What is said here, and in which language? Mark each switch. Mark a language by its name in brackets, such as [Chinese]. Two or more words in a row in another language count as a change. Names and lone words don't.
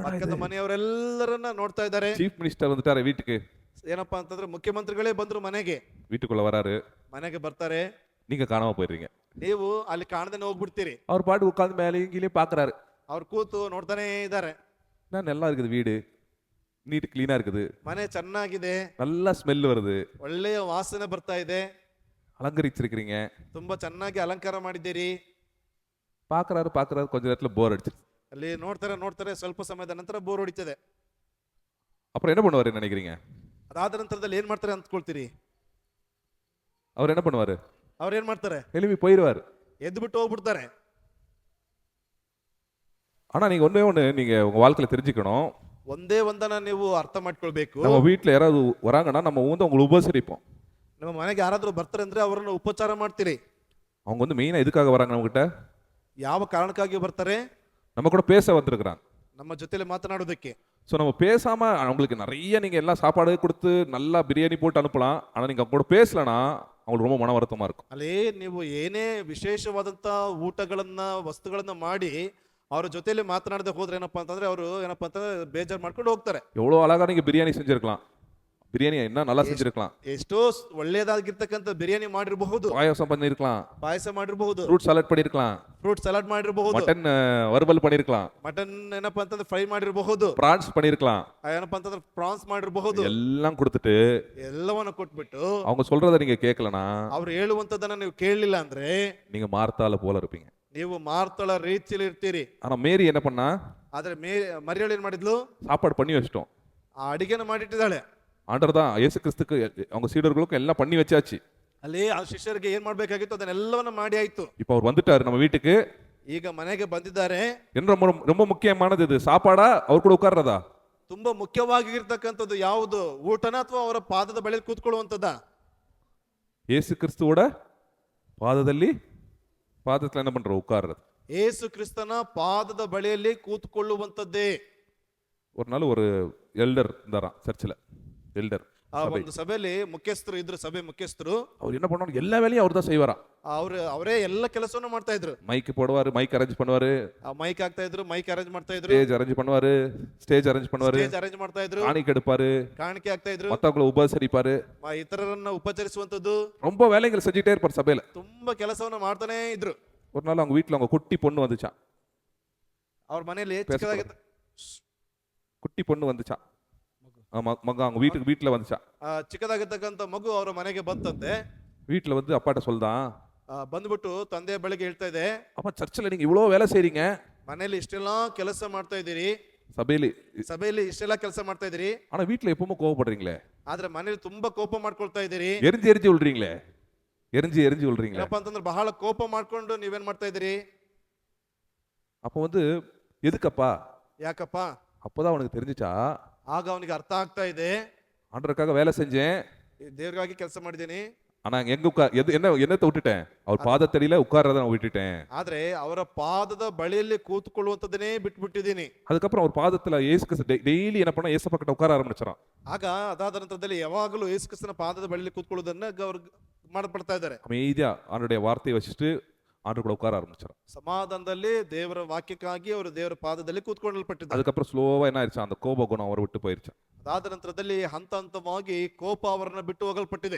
[Kannada] ಪಕ್ಕದ [Tamil] இது? [Kannada] ಮನೆಯವರೆಲ್ಲರನ್ನ ನೋಡ್ತಾ ಇದ್ದಾರೆ. [English] Chief Minister [Tamil] வந்துட்டாரு வீட்டுக்கு. [Kannada] ಏನಪ್ಪಾ ಅಂತಂದ್ರೆ ಮುಖ್ಯಮಂತ್ರಿಗಳೇ ಬಂದ್ರು ಮನೆಗೆ. [Tamil] வீட்டுக்குள்ள வராரு, [Kannada] ಮನೆಗೆ ಬರ್ತಾರೆ. [Tamil] நீங்க காணாம போயிடுறீங்க. [Kannada] ನೀವು ಅಲ್ಲಿ ಕಾಣದೇನೆ ಹೋಗ್ಬಿಡ್ತೀರಿ. [Tamil] அவர் பாட்டு உட்காந்து மேலேயும் கீழே பாக்குறாரு. [Kannada] ಅವ್ರು ಕೂತು ನೋಡ್ತಾನೆ ಇದ್ದಾರೆ. [Tamil] நான் நல்லா இருக்குது வீடு, [English] neat clean [Tamil] இருக்குது, [Kannada] ಮನೆ ಚೆನ್ನಾಗಿದೆ, [Tamil] நல்லா ஸ்மெல் வருது, [Kannada] ಒಳ್ಳೆಯ ವಾಸನೆ ಬರ್ತಾ ಇದೆ, [Tamil] அலங்கரிச்சிருக்கிறீங்க. [Kannada] ತುಂಬಾ ಚೆನ್ನಾಗಿ ಅಲಂಕಾರ ಮಾಡಿದ್ದೀರಿ. [Tamil] பாக்குறாரு கொஞ்ச நேரத்துல போர் அடிச்சிருச்சு. [Kannada] ಅಲ್ಲಿ ನೋಡ್ತಾರೆ ಸ್ವಲ್ಪ ಸಮಯದ ನಂತರ ಬೋರ್ ಹೊಡಿತದೆ. [Tamil] அப்புறம் என்ன பண்ணுவாரு நினைக்கிறீங்க? [Kannada] ಅದಾದ ನಂತರದಲ್ಲಿ ಏನ್ ಮಾಡ್ತಾರೆ ಅಂದ್ಕೊಳ್ತೀರಿ? [Tamil] அவர் என்ன பண்ணுவாரு? [Kannada] ಅವ್ರು ಏನ್ ಮಾಡ್ತಾರೆ? [Tamil] எழுப்பி போயிடுவாரு. [Kannada] ಎದ್ದು ಬಿಟ್ಟು ಹೋಗ್ಬಿಡ್ತಾರೆ. [Tamil] ஆனா நீங்க ஒண்ணு நீங்க உங்க வாழ்க்கையில தெரிஞ்சுக்கணும். [Kannada] ಒಂದೇ ಒಂದನ್ನ ನೀವು ಅರ್ಥ ಮಾಡ್ಕೊಳ್ಬೇಕು. [Tamil] நம்ம வீட்டுல யாராவது வராங்கன்னா நம்ம வந்து அவங்களை உபசரிப்போம். [Kannada] ನಮ್ಮ ಮನೆಗೆ ಯಾರಾದ್ರೂ ಬರ್ತಾರೆ ಅಂದ್ರೆ ಅವರನ್ನು ಉಪಚಾರ ಮಾಡ್ತೀರಿ. [Tamil] அவங்க வந்து மெயினா எதுக்காக வராங்க நம்ம கிட்ட? [Kannada] ಯಾವ ಕಾರಣಕ್ಕಾಗಿ ಬರ್ತಾರೆ? [Tamil] நம்ம கூட பேச வந்திருக்கிறாங்க. [Kannada] ನಮ್ಮ ಜೊತೆಲಿ ಮಾತನಾಡೋದಕ್ಕೆ. [Tamil] ஸோ நம்ம பேசாம அவங்களுக்கு நிறைய நீங்க எல்லாம் சாப்பாடு கொடுத்து நல்லா பிரியாணி போட்டு அனுப்பலாம். ஆனா நீங்க அவங்க கூட பேசலனா அவங்களுக்கு ரொம்ப மன வருத்தமா இருக்கும். [Kannada] ಅಲ್ಲಿ ನೀವು ಏನೇ ವಿಶೇಷವಾದಂತ ಊಟಗಳನ್ನ ವಸ್ತುಗಳನ್ನ ಮಾಡಿ ಅವ್ರ ಜೊತೆಲಿ ಮಾತನಾಡದೆ ಹೋದ್ರೆ ಏನಪ್ಪಾ ಅಂತಂದ್ರೆ ಅವರು ಏನಪ್ಪಾ ಅಂತಂದ್ರೆ ಬೇಜಾರು ಮಾಡ್ಕೊಂಡು ಹೋಗ್ತಾರೆ. [Tamil] எவ்வளவு அழகா நீங்க பிரியாணி செஞ்சிருக்கலாம், பிரியாணி என்ன நல்லா செஞ்சிருக்கலாம், [Kannada] ಎಷ್ಟೋ ಒಳ್ಳೆಯದಾಗಿರ್ತಕ್ಕಂಥ ಬಿರಿಯಾನಿ ಮಾಡಿರಬಹುದು, [Tamil] பாயாசம் பண்ணிருக்கலாம், [Kannada] ಪಾಯಸ ಮಾಡಿರಬಹುದು, [English] fruit salad [Tamil] பண்ணிருக்கலாம், [English] fruit salad [Kannada] ಮಾಡಿರಬಹುದು, [Tamil] மட்டன் வறுவல் பண்ணிருக்கலாம், [Kannada] ಮಟನ್ ಏನಪ್ಪಾ ಅಂತಂದ್ರೆ ಫ್ರೈ ಮಾಡಿರಬಹುದು, [Tamil] பிரான்ஸ் பண்ணிருக்கலாம், [Kannada] ಏನಪ್ಪಾ ಅಂತಂದ್ರೆ ಪ್ರಾನ್ಸ್ ಮಾಡಿರಬಹುದು. [Tamil] எல்லாம் கொடுத்துட்டு [Kannada] ಎಲ್ಲವನ್ನ ಕೊಟ್ಬಿಟ್ಟು [Tamil] அவங்க சொல்றத நீங்க கேட்கலனா [Kannada] ಅವ್ರು ಹೇಳುವಂತದನ್ನ ನೀವು ಕೇಳಲಿಲ್ಲ ಅಂದ್ರೆ [Tamil] நீங்க மார்த்தால போல இருப்பீங்க. [Kannada] ನೀವು ಮಾರ್ತಳ ರೀತಿಯಲ್ಲಿ ಇರ್ತೀರಿ. [Tamil] ஆனா மேரி என்ன பண்ணா? [Kannada] ಆದ್ರೆ ಮರಿಯಳು ಏನ್ ಮಾಡಿದ್ಲು? [Tamil] சாப்பாடு பண்ணி வச்சிட்டோம். [Kannada] ಆ ಅಡಿಗೆನ ಮಾಡಿಟ್ಟಿದ್ದಾಳೆ. [Tamil] ஆண்டவர் தான் இயேசு கிறிஸ்துக்கு அவங்க சீடர்களுக்கும் எல்லாம் பண்ணி வச்சாச்சு. [Kannada] ಅಲ್ಲಿ ಆ ಶಿಷ್ಯರಿಗೆ ಏನ್ ಮಾಡ್ಬೇಕಾಗಿತ್ತು ಅದನ್ನೆಲ್ಲವನ್ನ ಮಾಡಿ ಆಯ್ತು. [Tamil] இப்போ அவர் வந்துட்டாரு நம்ம வீட்டுக்கு. [Kannada] ಈಗ ಮನೆಗೆ ಬಂದಿದ್ದಾರೆ. [Tamil] ரொம்ப முக்கியமானது இது, சாப்பாடா அவர் கூட உட்கார்றதா? [Kannada] ತುಂಬಾ ಮುಖ್ಯವಾಗಿರ್ತಕ್ಕಂಥದ್ದು ಯಾವುದು? ಊಟನ ಅಥವಾ ಅವರ ಪಾದದ ಬಳಿ ಕೂತ್ಕೊಳ್ಳುವಂತದ್ದ? [Tamil] இயேசு கிறிஸ்துவோட பாதத்துல என்ன பண்ற? உட்கார்றது. [Kannada] ಯೇಸು ಕ್ರಿಸ್ತನ ಪಾದದ ಬಳಿಯಲ್ಲಿ ಕೂತ್ಕೊಳ್ಳುವಂತದ್ದೇ. [Tamil] ஒரு நாள் ஒரு எல்டர் இருந்தாராம் சர்ச்சில். எல்டர் [Kannada] ಆ ಒಂದು ಸಭೆಯಲ್ಲಿ ಮುಖ್ಯಸ್ಥರು ಇದ್ರು, ಸಭೆ ಮುಖ್ಯಸ್ಥರು. [Tamil] அவர் என்ன பண்ணுவாரு, எல்லா வேலையும் அவர் தான் செய்வாரா. [Kannada] ಅವರೇ ಎಲ್ಲ ಕೆಲಸವನ್ನು ಮಾಡ್ತಾ ಇದ್ರು. [Tamil] மைக் போடுவாரு, [English] mic arrange [Tamil] பண்ணுவாரு, [Kannada] ಮೈಕ್ ಆಗ್ತಾ ಇದ್ರು, [English] mic arrange [Kannada] ಮಾಡ್ತಾ ಇದ್ರು, [English] stage arrange [Tamil] பண்ணுவாரு, [English] stage arrange [Tamil] பண்ணுவாரு, [English] stage arrange [Kannada] ಮಾಡ್ತಾ ಇದ್ರು, [Tamil] காணிக்கை எடுப்பாரு, [Kannada] ಕಾಣಿಕೆ ಆಗ್ತಾ ಇದ್ರು, [Tamil] மத்தவங்களை உபசரிப்பாரு. [Kannada] ಇತರರನ್ನ ಉಪಚರಿಸುವಂತದ್ದು, [Tamil] ரொம்ப வேலைகள் செஞ்சுட்டே இருப்பார் சபையில. [Kannada] ತುಂಬಾ ಕೆಲಸವನ್ನ ಮಾಡ್ತಾನೆ ಇದ್ರು. [Tamil] ஒரு நாள் அவங்க வீட்டுல அவங்க குட்டி பொண்ணு வந்துச்சான். [Kannada] ಅವ್ರ ಮನೆಯಲ್ಲಿ [Tamil] குட்டி பொண்ணு வந்துச்சான், மக அவங்க வீட்டுல வந்துச்சான். [Kannada] ಚಿಕ್ಕದಾಗಿರ್ತಕ್ಕಂಥ ಮಗು ಅವರ ಮನೆಗೆ ಬಂತಂತೆ. [Tamil] வீட்டுல வந்து அப்பாட்ட சொல்தான், [Kannada] ಬಂದ್ಬಿಟ್ಟು ತಂದೆಯ ಬಳಿಗೆ ಹೇಳ್ತಾ ಇದೆ, [Tamil] அப்பா சர்ச்சில் நீங்க இவ்வளவு வேலை செய்றீங்க, [Kannada] ಮನೆಯಲ್ಲಿ ಇಷ್ಟೆಲ್ಲಾ ಕೆಲಸ ಮಾಡ್ತಾ ಇದ್ದೀರಿ, [Tamil] சபையில [Kannada] ಇಷ್ಟೆಲ್ಲಾ ಕೆಲಸ ಮಾಡ್ತಾ ಇದ್ದೀರಿ, [Tamil] ஆனா வீட்டுல எப்பவுமே கோவப்படுறீங்களே, [Kannada] ಆದ್ರೆ ಮನೇಲಿ ತುಂಬಾ ಕೋಪ ಮಾಡ್ಕೊಳ್ತಾ ಇದ್ದೀರಿ, [Tamil] எரிஞ்சு விழுறீங்களே, எரிஞ்சு விழுறீங்களே. [Kannada] ಏನಪ್ಪಾ ಅಂತಂದ್ರೆ ಬಹಳ ಕೋಪ ಮಾಡ್ಕೊಂಡು ನೀವೇನ್ ಮಾಡ್ತಾ ಇದ್ದೀರಿ. [Tamil] அப்ப வந்து எதுக்கப்பா, [Kannada] ಯಾಕಪ್ಪ? [Tamil] அப்பதான் அவனுக்கு தெரிஞ்சுச்சா, [Kannada] ಆಗ ಅವನಿಗೆ ಅರ್ಥ ಆಗ್ತಾ ಇದೆ, [Tamil] ஆண்டவருக்காக வேலை செஞ்சேன், [Kannada] ದೇವ್ರಿಗಾಗಿ ಕೆಲಸ ಮಾಡಿದ್ದೀನಿ, [Tamil] ஆனா எங்க என்னத்தை விட்டுட்டேன், அவர் பாதத்தடியில உட்கார்றத நான் விட்டுட்டேன். [Kannada] ಆದ್ರೆ ಅವರ ಪಾದದ ಬಳಿಯಲ್ಲಿ ಕೂತ್ಕೊಳ್ಳುವಂತದನ್ನೇ ಬಿಟ್ಬಿಟ್ಟಿದ್ದೀನಿ. [Tamil] அதுக்கப்புறம் அவர் பாதத்துல இயேசு கிறிஸ்து டெய்லி என்ன பண்ணா, இயேசு பக்கத்துல உட்கார ஆரம்பிச்சாராம். [Kannada] ಆಗ ಅದಾದ ನಂತರದಲ್ಲಿ ಯಾವಾಗಲೂ ಯೇಸು ಕ್ರಿಸ್ತನ ಪಾದದ ಬಳಿಯಲ್ಲಿ ಕೂತ್ಕೊಳ್ಳೋದನ್ನ ಅವ್ರು ಮಾಡಪಡ್ತಾ ಇದ್ದಾರೆ. [Tamil] அமைதியா ஆண்டவருடைய வார்த்தையை வச்சுட்டு ஆண்டு கூட உட்கார ஆரம்பிச்சாராம். [Kannada] ಸಮಾಧಾನದಲ್ಲಿ ದೇವರ ವಾಕ್ಯಕ್ಕಾಗಿ ಅವರು ದೇವರ ಪಾದದಲ್ಲಿ ಕೂತ್ಕೊಳ್ಳಲ್ಪಟ್ಟಿದ್ದಾರೆ. [Tamil] அதுக்கப்புறம் ஸ்லோவா என்ன ஆயிடுச்சு, அந்த கோப குணம் அவரை விட்டு போயிருச்சு. [Kannada] ಅದಾದ ನಂತರದಲ್ಲಿ ಹಂತ ಹಂತವಾಗಿ ಕೋಪ ಅವರನ್ನ ಬಿಟ್ಟು ಹೋಗಲ್ಪಟ್ಟಿದೆ.